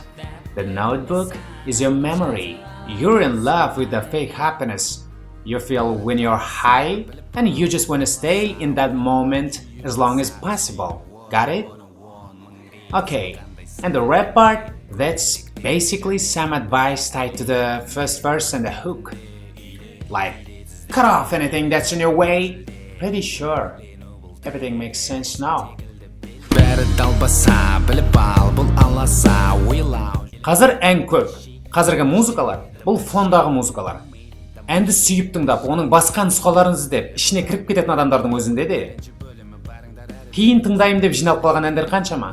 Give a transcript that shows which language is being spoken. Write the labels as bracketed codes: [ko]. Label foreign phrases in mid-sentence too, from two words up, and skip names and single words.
[en] The notebook is your memory. You're in love with the fake happiness you feel when you're high, and you just want to stay in that moment as long as possible. Got it? Okay, and the rap part, that's basically some advice tied to the first verse and the hook. Like, cut off anything that's in your way. Pretty sure everything makes sense now. [kk] Қазір ән көп. Қазіргі музыкалар бұл фондағы музыкалар. Әнді сүйіп тыңдап, оның басқа нұсқаларын іздеп, ішіне кіріп кететін адамдардың өзінде де кейін тыңдайым деп жиналып қалған әндер қаншама?